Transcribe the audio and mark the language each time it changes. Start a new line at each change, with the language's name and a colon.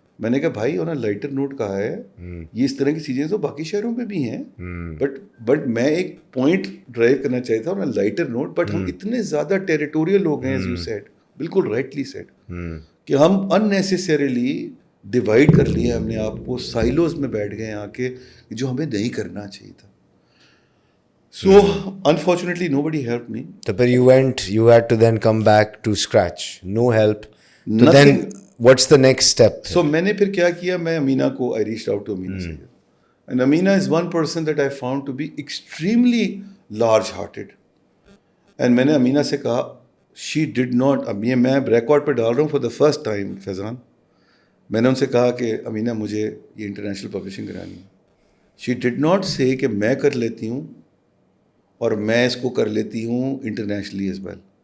Urdu: میں نے کہا بھائی
English: on a lighter note
Urdu: کہا ہے, یہ اس طرح کی چیزیں تو باقی شہروں میں بھی ہیں, بٹ میں ایک پوائنٹ ڈرائیو کرنا چاہتا تھا آن اے لائٹر نوٹ. بٹ ہم اتنے زیادہ ٹیریٹوریل لوگ ہیں,
English: as you said,
Urdu: بالکل رائٹلی سیڈ, کہ ہم اننیسیسریلی ڈیوائڈ کر لیے ہم نے آپ کو, سائلوز میں بیٹھ گئے آ کے, جو ہمیں نہیں کرنا چاہیے تھا.
English: So unfortunately nobody helped me. So but you had to then come back to scratch, no help. So Nothing. then what's the next step?
Urdu: So میں نے پھر کیا کیا, میں امینہ کو
English: I reached out to Amina Sayyed. And Amina is one person that I found to be extremely large hearted.
Urdu: And میں نے امینہ سے کہا,
English: she did not,
Urdu: اب یہ میں ریکارڈ پہ ڈال رہا ہوں
English: for the first time
Urdu: فیضان, میں نے ان سے کہا کہ امینہ مجھے یہ انٹرنیشنل پبلشنگ کرانی ہے.
English: She did not say
Urdu: کہ میں کر لیتی ہوں اور میں اس کو کر لیتی ہوں
English: internationally as well,